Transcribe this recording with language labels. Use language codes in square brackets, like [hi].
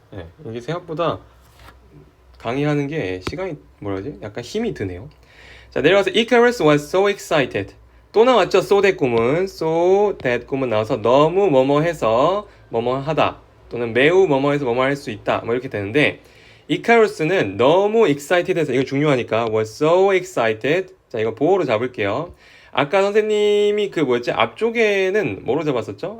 [ko] 네, 이게 생각보다 강의하는 게 시간이 약간 힘이 드네요. 자, 내려가서 [en] Icarus was so excited. [ko] 또 나왔죠. [en] so that [ko] 꿈은 나와서 너무 뭐뭐해서 뭐뭐하다 또는 매우 뭐뭐해서 뭐뭐할 수 있다 뭐 이렇게 되는데 Icarus는 너무 excited해서 이거 중요하니까 [en] was so excited. [ko] 자, 이거 보호로 잡을게요. 아까 선생님이 앞쪽에는 뭐로 잡았었죠?